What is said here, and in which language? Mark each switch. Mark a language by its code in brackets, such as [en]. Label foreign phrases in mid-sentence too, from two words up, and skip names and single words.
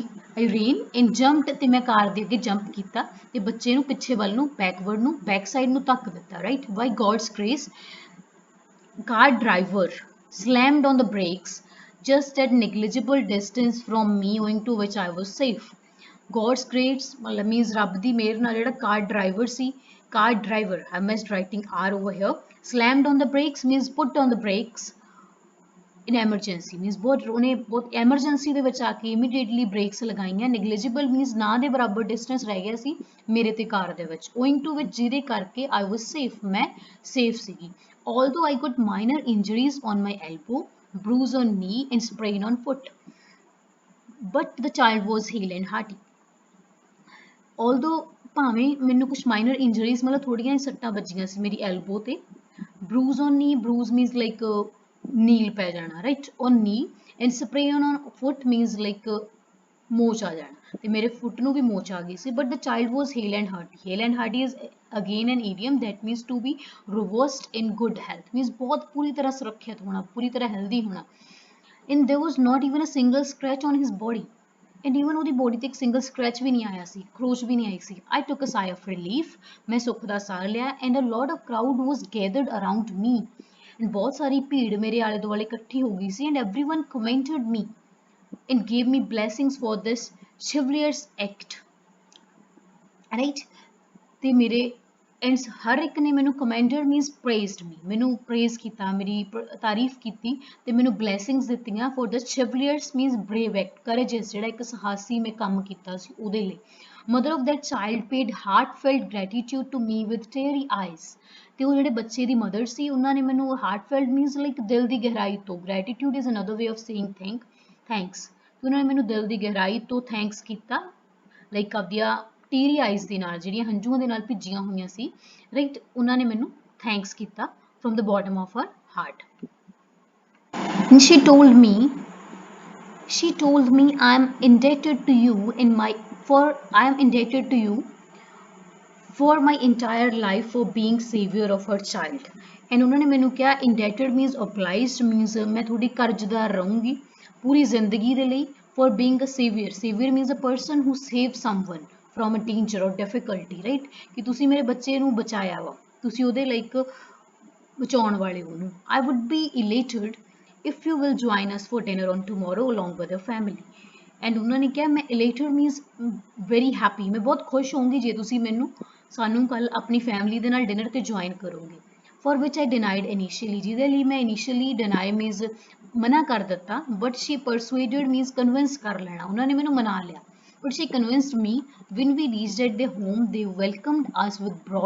[en] I ran and jumped, [pa] ਤੇ ਮੈਂ ਕਾਰ ਦੇ ਅੱਗੇ ਜੰਪ ਕੀਤਾ ਤੇ ਬੱਚੇ ਨੂੰ ਪਿੱਛੇ ਵੱਲ ਨੂੰ, backward ਨੂੰ, [en] back side [pa] ਨੂੰ ਧੱਕ ਦਿੱਤਾ, [en] right? By God's grace, car driver slammed on the brakes just at negligible distance from me, owing to which I was safe. God's grace means [pa] ਰੱਬ ਦੀ ਮਿਹਰ ਨਾਲ ਜਿਹੜਾ [en] car driver ਸੀ, car driver, I missed writing R over here. Slammed on the brakes means put on the brakes in emergency means [pa] बहुत emergency ਦੇ ਵਿੱਚ ਆ ਕੇ [en] immediately brakes ਲਗਾਈਆਂ negligible means [pa] ਨਾ ਦੇ ਬਰਾਬਰ [en] distance [pa] ਰਹਿ ਗਿਆ ਸੀ ਮੇਰੇ ਤੇ ਕਾਰ ਦੇ ਵਿੱਚ [en] owing to which [pa] ਜਿਹਦੇ ਕਰਕੇ [en] I was safe [pa] ਮੈਂ safe ਸੀਗੀ [en] although I got minor injuries on my elbow bruise on knee and sprain on foot but the child was hale and hearty although [pa] ਭਾਵੇਂ ਮੈਨੂੰ ਕੁਝ [en] minor injuries [pa] ਮਤਲਬ ਥੋੜੀਆਂ ਹੀ ਸੱਟਾਂ ਵੱਜੀਆਂ ਸੀ ਮੇਰੀ elbow ਤੇ [en] bruise on knee bruise means like [pa] ਨੀਲ ਪੈ ਜਾਣਾ [en] right on knee and sprain on foot means like [pa] ਮੋਚ ਆ ਜਾਣਾ ਤੇ ਮੇਰੇ ਫੁੱਟ ਨੂੰ ਵੀ ਮੋਚ ਆ ਗਈ ਸੀ [en] but the child was hale and hearty is again an idiom that means to be robust in good health means [pa] ਬਹੁਤ ਪੂਰੀ ਤਰ੍ਹਾਂ ਸੁਰੱਖਿਅਤ ਹੋਣਾ ਪੂਰੀ ਤਰ੍ਹਾਂ [en] healthy ਹੋਣਾ and there was not even a single scratch on his body and even [pa] ਉਹਦੀ ਬੋਡੀ ਤੇ ਇੱਕ [en] single scratch [pa] ਵੀ ਨਹੀਂ ਆਇਆ ਸੀ ਖਰੋਚ ਵੀ ਨਹੀਂ ਆਈ ਸੀ [en] I took a sigh of relief [pa] ਮੈਂ ਸੁੱਖ ਦਾ ਸਾਹ ਲਿਆ [en] and a lot of crowd was gathered around me and [pa] ਬਹੁਤ ਸਾਰੀ ਭੀੜ ਮੇਰੇ ਆਲੇ ਦੁਆਲੇ ਇਕੱਠੀ ਹੋ ਗਈ ਸੀ [en] and everyone commented me and gave me blessings for this chivalrous act right [pa] ਤੇ ਮੇਰੇ ਐਂਡ ਹਰ ਇੱਕ ਨੇ ਮੈਨੂੰ [en] commended means praised me [pa] ਮੈਨੂੰ ਪ੍ਰੇਜ਼ ਕੀਤਾ ਮੇਰੀ ਤਾਰੀਫ ਕੀਤੀ ਤੇ ਮੈਨੂੰ ਬਲੇਸਿੰਗਸ ਦਿੱਤੀਆਂ [en] for the chivalrous means brave act courageous [pa] ਜਿਹੜਾ ਇੱਕ ਸਾਹਸੀ ਮੈਂ ਕੰਮ ਕੀਤਾ ਸੀ ਉਹਦੇ ਲਈ [en] mother of that child paid heartfelt gratitude to me with teary eyes [pa] ਤੇ ਉਹ ਜਿਹੜੇ ਬੱਚੇ ਦੀ ਮਦਰ ਸੀ ਉਹਨਾਂ ਨੇ ਮੈਨੂੰ [en] heartfelt means like [pa] ਦਿਲ ਦੀ ਗਹਿਰਾਈ ਤੋਂ [en] gratitude is another way of saying thanks [pa] ਉਹਨਾਂ ਨੇ ਮੈਨੂੰ ਦਿਲ ਦੀ ਗਹਿਰਾਈ ਤੋਂ ਥੈਂਕਸ ਕੀਤਾ ਲਾਈਕ ਆਪਦੀਆਂ [en] teary eyes [pa] ਦੇ ਨਾਲ ਜਿਹੜੀਆਂ ਹੰਝੂਆਂ ਦੇ ਨਾਲ ਭਿੱਜੀਆਂ ਹੋਈਆਂ ਸੀ ਰਾਈਟ ਉਹਨਾਂ ਨੇ ਮੈਨੂੰ ਥੈਂਕਸ ਕੀਤਾ [en] from the bottom of her heart and she told me I am indebted to you for my entire life for being savior of her child and [pa] ਉਹਨਾਂ ਨੇ ਮੈਨੂੰ ਕਿਹਾ [en] indebted means obliged means [pa] ਮੈਂ ਤੁਹਾਡੀ ਕਰਜ਼ਦਾਰ ਰਹੂੰਗੀ ਪੂਰੀ ਜ਼ਿੰਦਗੀ ਦੇ ਲਈ [en] for being a savior means a person who saves someone from a danger or difficulty right [pa] ਕਿ ਤੁਸੀਂ ਮੇਰੇ ਬੱਚੇ ਨੂੰ ਬਚਾਇਆ ਵਾ ਤੁਸੀਂ ਉਹਦੇ ਲਈ ਇੱਕ ਬਚਾਉਣ ਵਾਲੇ ਹੋ ਉਹਨੂੰ [en] I would be elated if you will join us for dinner on tomorrow along with your family and [pa] ਉਹਨਾਂ ਨੇ ਕਿਹਾ ਮੈਂ [en] elated means very happy [pa] ਮੈਂ ਬਹੁਤ ਖੁਸ਼ ਹੋਊਂਗੀ ਜੇ ਤੁਸੀਂ ਮੈਨੂੰ ਸਾਨੂੰ ਕੱਲ ਆਪਣੀ ਫੈਮਿਲੀ ਦੇ ਨਾਲ ਡਿਨਰ ਤੇ ਜੁਆਇਨ ਕਰੋਗੇ [en] for which I denied initially [pa] ਜਿਹਦੇ ਲਈ ਮੈਂ [en] initially deny means [pa] ਮਨਾ ਕਰ ਦਿੱਤਾ [en] but she persuaded means convince [pa] ਕਰ ਲੈਣਾ ਉਹਨਾਂ ਨੇ ਮੈਨੂੰ ਮਨਾ ਲਿਆ [en] but she convinced me when we reached at their home they welcomed us with broad